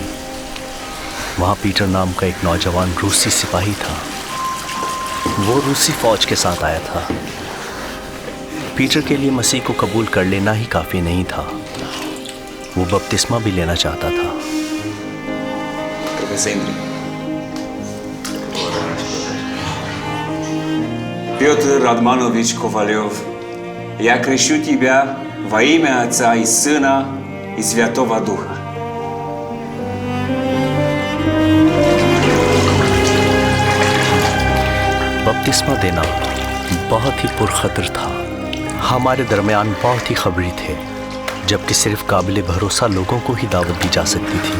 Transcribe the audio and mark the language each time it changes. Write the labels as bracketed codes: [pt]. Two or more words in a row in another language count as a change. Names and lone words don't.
[hi] वहाँ पीटर नाम का एक नौजवान रूसी सिपाही था। वो रूसी फौज के साथ आया था। पीटर के लिए मसीह को कबूल कर लेना ही काफ़ी नहीं था, वो बपतिस्मा भी लेना चाहता था। [ru] Piotr Radmanovich Kovalyov, я крещу тебя во имя Отца и Сына и Святого Духа. [hi] बपतिस्मा देना बहुत ही पुरखतर था। हमारे दरमियान बहुत ही खबरी थे, जबकि सिर्फ काबिल भरोसा लोगों को ही दावत दी जा सकती थी।